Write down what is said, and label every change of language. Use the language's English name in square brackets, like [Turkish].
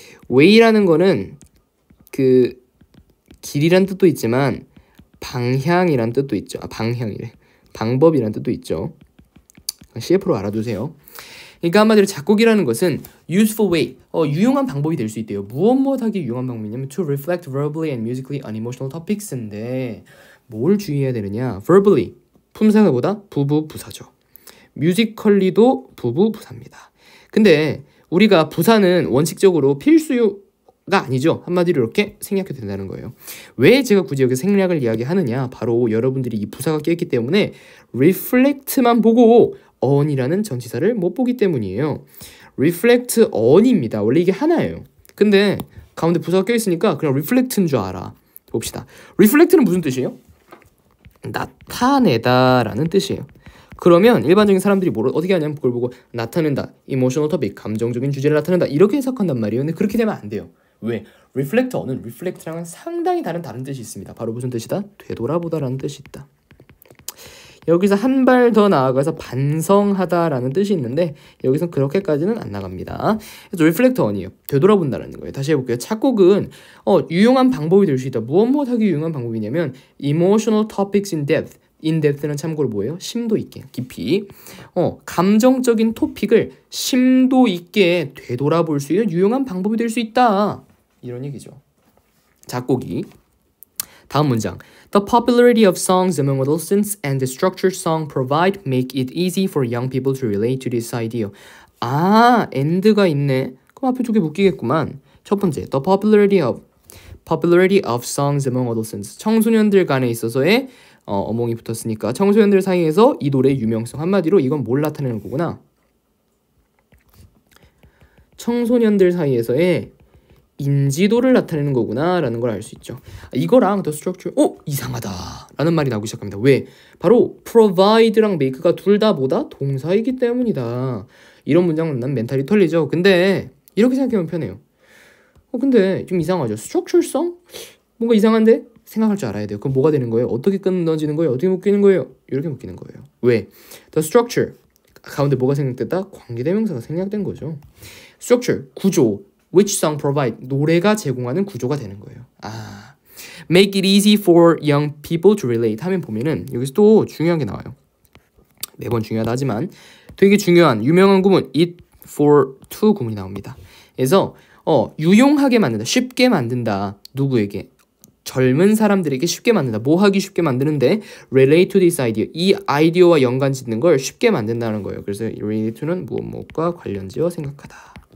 [Korean] way라는 거는 그 길이란 뜻도 있지만 방향이란 뜻도 있죠. 방향이래. 방법이란 뜻도 있죠. CF로 알아두세요. 그러니까 한마디로 작곡이라는 것은 [English] useful way, [Korean] 유용한 방법이 될 수 있대요. 무엇하기 유용한 방법이냐면 [English] to reflect verbally and musically on emotional topics인데 [Korean] 뭘 주의해야 되느냐? verbally, 품사보다 부부부사죠. musically도 부부부사입니다. 근데 우리가 부사는 원칙적으로 필수가 아니죠. 한마디로 이렇게 생략해도 된다는 거예요. 왜 제가 굳이 여기서 생략을 이야기하느냐? 바로 여러분들이 이 부사가 껴있기 때문에 reflect만 보고 on이라는 전치사를 못 보기 때문이에요. reflect on입니다. 원래 이게 하나예요. 근데 가운데 부사가 껴있으니까 그냥 reflect인 줄 알아. 봅시다. reflect는 무슨 뜻이에요? 나타내다라는 뜻이에요. 그러면 일반적인 사람들이 어떻게 하냐면 그걸 보고 나타낸다, emotional topic, 감정적인 주제를 나타낸다 이렇게 해석한단 말이에요. 근데 그렇게 되면 안 돼요. 왜? reflect어는 reflect랑은 상당히 다른 뜻이 있습니다. 바로 무슨 뜻이다? 되돌아보다라는 뜻이 있다. 여기서 한 발 더 나아가서 반성하다라는 뜻이 있는데 여기서 그렇게까지는 안 나갑니다. 그래서 reflect어이에요. 되돌아본다라는 거예요. 다시 해볼게요. 작곡은 유용한 방법이 될 수 있다. 무엇하기 유용한 방법이냐면 [English] emotional topics in depth. [Korean] in-depth는 참고로 뭐예요? 심도 있게, 깊이. 감정적인 토픽을 심도 있게 되돌아볼 수 있는 유용한 방법이 될 수 있다. 이런 얘기죠. 작곡이. 다음 문장. [English] The popularity of songs among adolescents and the structured song provide make it easy for young people to relate to this idea. [Korean] 아, and가 있네. 그럼 앞에 두 개 묶이겠구만. 첫 번째, [English] the popularity of songs among adolescents. [Korean] 청소년들 간에 있어서의 어몽이 붙었으니까 청소년들 사이에서 이 노래의 유명성. 한마디로 이건 뭘 나타내는 거구나. 청소년들 사이에서의 인지도를 나타내는 거구나 라는 걸 알 수 있죠. 이거랑 the structure 이상하다 라는 말이 나오기 시작합니다. 왜? 바로 provide랑 make가 둘 다 뭐다? 동사이기 때문이다. 이런 문장 만나면 멘탈이 털리죠. 근데 이렇게 생각하면 편해요. 근데 좀 이상하죠. structure성? 뭔가 이상한데? 생각할 줄 알아야 돼요. 그럼 뭐가 되는 거예요? 어떻게 끊어지는 거예요? 어떻게 묶이는 거예요? 이렇게 묶이는 거예요. 왜? the structure 가운데 뭐가 생략됐다? 관계대명사가 생략된 거죠. structure, 구조, [English] which song provide, [Korean] 노래가 제공하는 구조가 되는 거예요. [English] make it easy for young people to relate [Korean] 하면 보면은 여기서 또 중요한 게 나와요. 매번 중요하다 하지만 되게 중요한 유명한 구문 it for to 구문이 나옵니다. 그래서 유용하게 만든다, 쉽게 만든다. 누구에게? 젊은 사람들에게 쉽게 만든다. 뭐 하기 쉽게 만드는데 [English] relate to this idea. [Korean] 이 아이디어와 연관 짓는 걸 쉽게 만든다는 거예요. 그래서 relate to는 무엇과 관련지어 생각하다.